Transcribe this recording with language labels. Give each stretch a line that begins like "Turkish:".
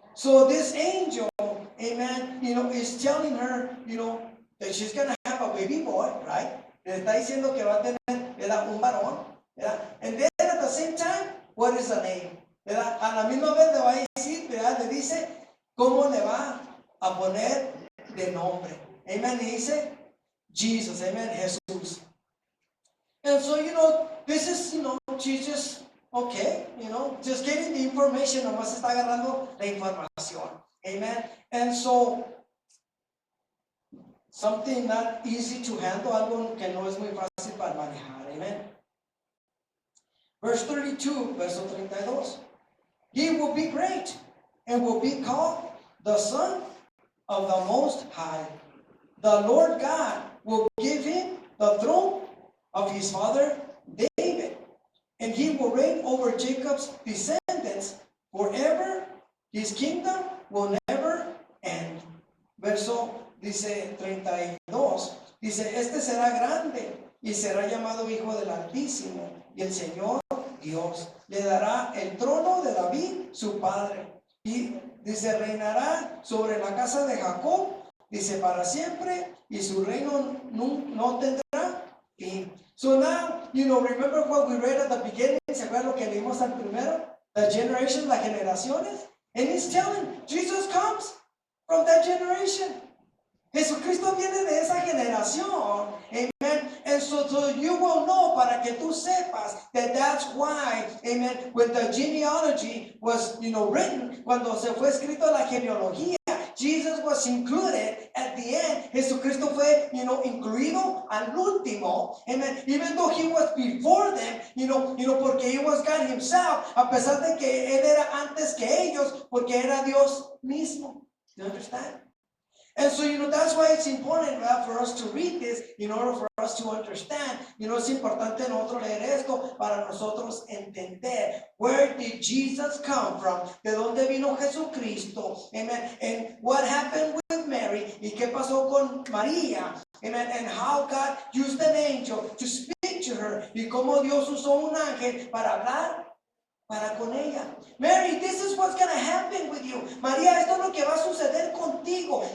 English: So this angel, amen, is telling her, that she's going to have a baby boy, right?
Spanish: Le está diciendo que va a tener, ¿verdad? Un varón, ¿verdad?
English: And then at the same time, what is the name?
Spanish: ¿Verdad? A la misma vez le va a decir, ¿verdad? Le dice cómo le va a poner de nombre.
English: Amen.
Spanish: Y dice Jesus, amen, Jesús.
English: And so, this is, she's just, okay, just getting the information,
Spanish: nomás está agarrando la información.
English: Amen. And so, something not easy to handle,
Spanish: algo que no es muy fácil para manejar.
English: Amen. Verse 32,
Spanish: verso 32.
English: He will be great and will be called the Son of the Most High. The Lord God will give him the throne of his father David, and he will reign over Jacob's descendants forever. His kingdom will never end.
Spanish: Verso, dice 32, dice, este será grande y será llamado Hijo del Altísimo, y el Señor Dios le dará el trono de David, su padre, y dice, reinará sobre la casa de Jacob, dice, para siempre, y su reino no tendrá fin.
English: So now, remember what we read at the beginning,
Spanish: ¿se acuerdan lo que leímos al primero?
English: The generations,
Spanish: las generaciones.
English: And he's telling, Jesus comes from that generation.
Spanish: Jesucristo viene de esa generación. Amen.
English: And so you will know,
Spanish: para que tú sepas,
English: that that's why, amen, when the genealogy was, written,
Spanish: cuando se fue escrito la genealogía,
English: Jesus was included at the end.
Spanish: Jesucristo fue, incluido al último.
English: Amen. Even though he was before them, porque he was God himself,
Spanish: a pesar de que él era antes que ellos, porque era Dios mismo.
English: You understand? And so, that's why it's important for us to read this in order for us to understand.
Spanish: Es importante nosotros leer esto para nosotros entender.
English: Where did Jesus come from?
Spanish: ¿De dónde vino Jesucristo?
English: Amen. And what happened with Mary?
Spanish: ¿Y qué pasó con María?
English: Amen. And how God used an angel to speak to her.
Spanish: Y cómo Dios usó un ángel para hablar para con ella.
English: Mary, this is what's going to happen with you.
Spanish: María, esto es lo que va a suceder contigo.